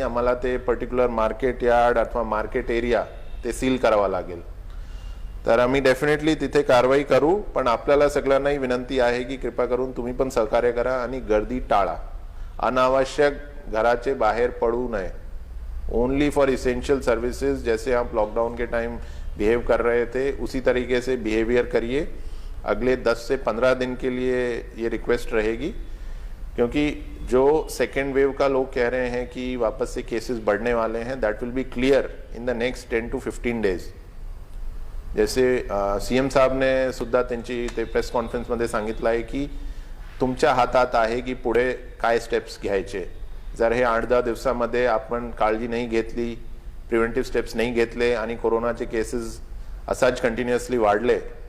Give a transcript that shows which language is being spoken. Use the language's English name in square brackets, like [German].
[Marathi] आम्हाला ते particular market yard अथवा मार्केट एरिया ते सील करावा लागेल. तर आम्ही डेफिनेटली तिथे कारवाई करू. पण आपल्याला सगळ्यांनाही विनंती आहे की कृपा करून तुम्ही पण सहकार्य करा आणि गर्दी टाळा. अनावश्यक घराचे बाहेर पडू नये. [English] Only for essential services. [Hindi] जैसे आप लॉकडाउन के टाइम बिहेव कर रहे थे उसी तरीके से बिहेवियर करिए. अगले 10 से 15 दिन के लिए ये रिक्वेस्ट रहेगी, क्योंकि जो सेकेंड वेव का लोग कह रहे हैं कि वापस से केसेस बढ़ने वाले हैं, [English] That will be clear in the next 10 to 15 days. [Marathi] जैसे सीएम साहब ने सुद्धा त्यांची ते प्रेस कॉन्फरन्समध्ये सांगितलं आहे की तुमच्या हातात आहे की पुढे काय स्टेप्स घ्यायचे. जर हे 8-10 दिवसामध्ये आपण काळजी नाही घेतली, प्रिव्हेंटिव्ह स्टेप्स नाही घेतले आणि कोरोनाचे केसेस असाच कंटिन्युअसली वाढले,